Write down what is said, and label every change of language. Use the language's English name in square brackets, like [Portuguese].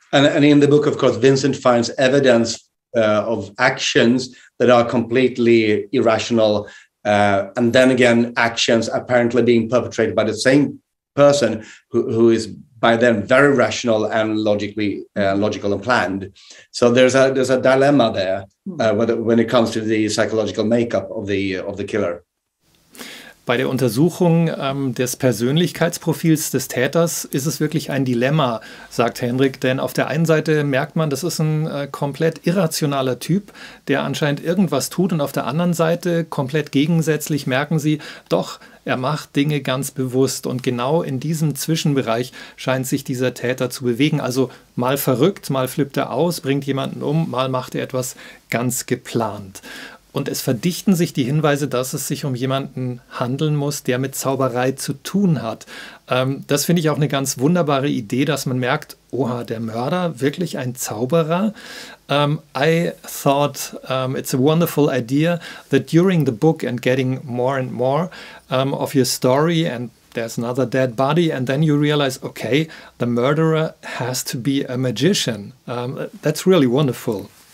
[English] And in the book, of course, Vincent finds evidence of actions that are completely irrational, and then again, actions apparently being perpetrated by the same person who is by then very rational and logical and planned. So there's a dilemma there when it comes to the psychological makeup of the killer. [German] Bei der Untersuchung des Persönlichkeitsprofils des Täters ist es wirklich ein Dilemma, sagt Henrik, denn auf der einen Seite merkt man, das ist ein komplett irrationaler Typ, der anscheinend irgendwas tut, und auf der anderen Seite, komplett gegensätzlich, merken sie, doch, er macht Dinge ganz bewusst, und genau in diesem Zwischenbereich scheint sich dieser Täter zu bewegen. Also mal verrückt, mal flippt er aus, bringt jemanden um, mal macht er etwas ganz geplant. Und es verdichten sich die Hinweise, dass es sich um jemanden handeln muss, der mit Zauberei zu tun hat. Das finde ich auch eine ganz wunderbare Idee, dass man merkt, oha, der Mörder, wirklich ein Zauberer. [English] I thought it's a wonderful idea that during the book and getting more and more of your story, and there's another dead body, and then you realize, okay, the murderer has to be a magician. That's really wonderful.